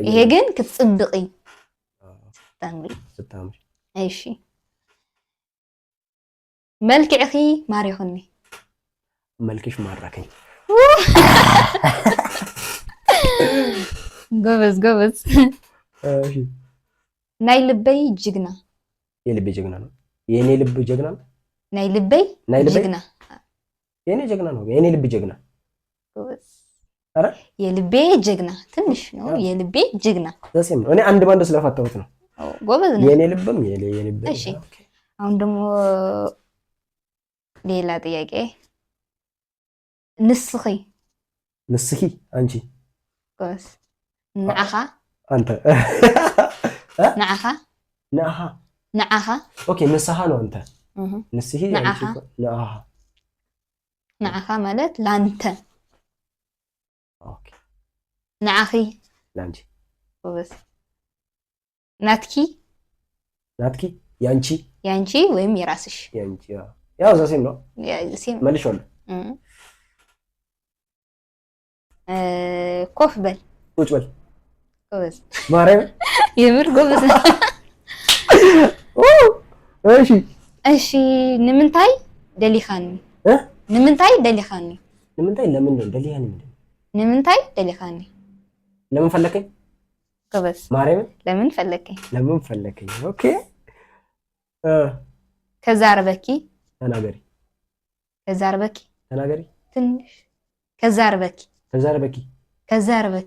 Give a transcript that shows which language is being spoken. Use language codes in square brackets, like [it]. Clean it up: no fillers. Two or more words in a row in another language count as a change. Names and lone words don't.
[am] ይሄ ግን ክትጽብቂ ስታምሪ [ti] እሺ መልክዕኺ ማሪኹኒ [am] መልክሽ ማራከኝ ጎበዝ እሺ [ti] ናይ ልበይ ጅግና [am] የልቤ ጀግና ነው የኔ ልብ ጀግና ነው [ti] ናይ ልበይ ጀግና [am] የኔ ጀግና ነው የኔ ልብ ጀግና ጎበዝ አረ የልቤ ጀግና ትንሽ ነው የልቤ ጀግና ዘሴም ነው እኔ አንድ ባንድ ስለፈታሁት ነው ጎበዝ ነው የኔ ልብም የልብ እሺ አሁን ደግሞ ሌላ ጥያቄ ንስኺ አንቺ ጎበዝ ንዓኻ አንተ ንዓኻ ኦኬ ንስኻ ነው አንተ ንስኺ አንቺ ንዓኻ ማለት ላንተ ኦኬ ንዓኺ ላንቺ ጎበዝ ናትኪ ያንቺ ወይም የራስሽ ያንቺ ያው ዘሴም ነው መልሼዋለሁ ኮፍ በል ቁጭ በል ጎበዝ ማርያም የምር ጎበዝ እሺ [ti] ንምንታይ ደሊኻኒ ንምንታይ ደሊኻኒ [am] ለምን ነው ደሊኻኒ [ti] ንምንታይ ደሊኻኒ [am] ለምን ፈለከኝ ጎበዝ ማርያም ለምን ፈለከኝ ኦኬ ከዛርበኪ ተናገሪ ትንሽ ከዛርበኪ